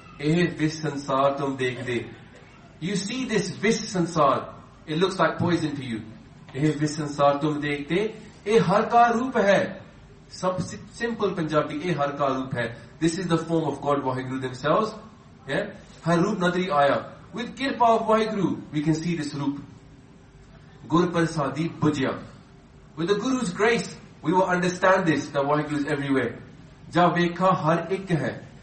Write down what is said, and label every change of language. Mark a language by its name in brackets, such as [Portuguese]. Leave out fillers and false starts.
[Punjabi] ਏਹ ਵਿਸ ਸੰਸਾਰ ਤੁਮ ਦੇਖ ਦੇ। [English] You see this vis sansar, it looks like poison to you. [Punjabi] ਏਹ ਵਿਸ ਸੰਸਾਰ ਤੁਮ ਦੇਖ ਦੇ, ਏਹ ਹਰਿ ਕਾ ਰੂਪ ਹੈ। [English] Simple Punjabi, [Punjabi] ਏਹ ਹਰਿ ਕਾ ਰੂਪ ਹੈ। [English] This is the form of God Vaheguru themselves. Yeah? [Punjabi] Har roop nadri aya. [English] With kirpa of Vaheguru, we can see this roop. [Punjabi] Gur prasadi bhujya. [English] With the Guru's grace, we will understand this, that Vaheguru is everywhere. [Punjabi] Ja vekha har ik hai.